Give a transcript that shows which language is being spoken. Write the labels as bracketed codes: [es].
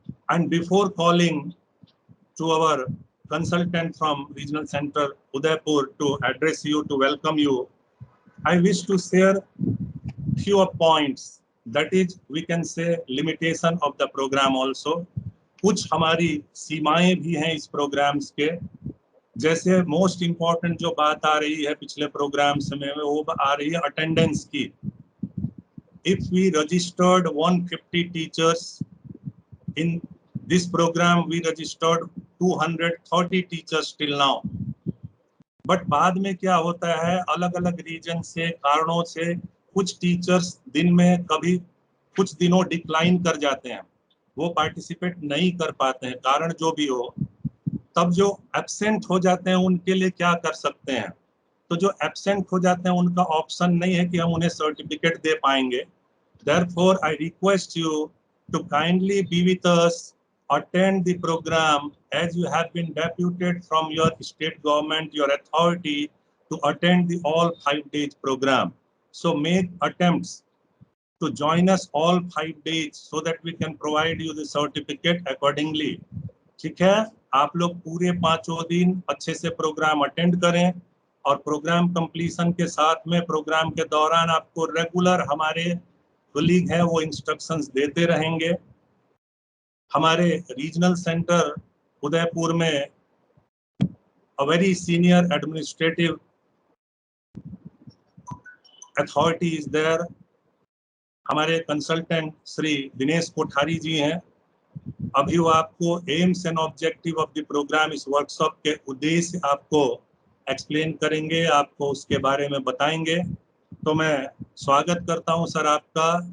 [en] And before calling to our consultant from Regional Center Udaipur to address you, to welcome you, I wish to share few points. That is, we can say limitation of the program also. [hi] कुछ हमारी सीमाएं भी हैं इस programmes के. जैसे most important जो बात आ रही है पिछले प्रोग्राम्स में, वो आ रही है अटेंडेंस की. [en] If we registered 150 teachers in this program, we registered 230 teachers till now. [hi] But बाद में क्या होता है, अलग अलग रीजन से, कारणों से कुछ टीचर्स दिन में कभी कुछ दिनों डिक्लाइन कर जाते हैं, वो पार्टिसिपेट नहीं कर पाते हैं, कारण जो भी हो. तब जो एब्सेंट हो जाते हैं उनके लिए क्या कर सकते हैं? तो जो एब्सेंट हो जाते हैं उनका ऑप्शन नहीं है कि हम उन्हें सर्टिफिकेट दे पाएंगे. [en] Therefore, I request you to kindly be with us, attend the program as you have been deputed from your state government, your authority, to attend the all 5 days program. So make attempts to join us all 5 days so that we can provide you the certificate accordingly. [hi] ठीक है, आप लोग पूरे 5 दिन अच्छे से programme attend करें, और प्रोग्राम कंप्लीशन के साथ में प्रोग्राम के दौरान आपको रेगुलर हमारे कलीग है वो इंस्ट्रक्शंस देते रहेंगे. हमारे रीजनल सेंटर उदयपुर में [en] a very senior administrative authority is there. [hi] हमारे कंसल्टेंट श्री दिनेश कोठारी जी हैं. अभी वो आपको [en] aims and objective of the programme, [hi] इस वर्कशॉप के उद्देश्य आपको एक्सप्लेन करेंगे, आपको उसके बारे में बताएंगे. तो मैं स्वागत करता हूं सर आपका.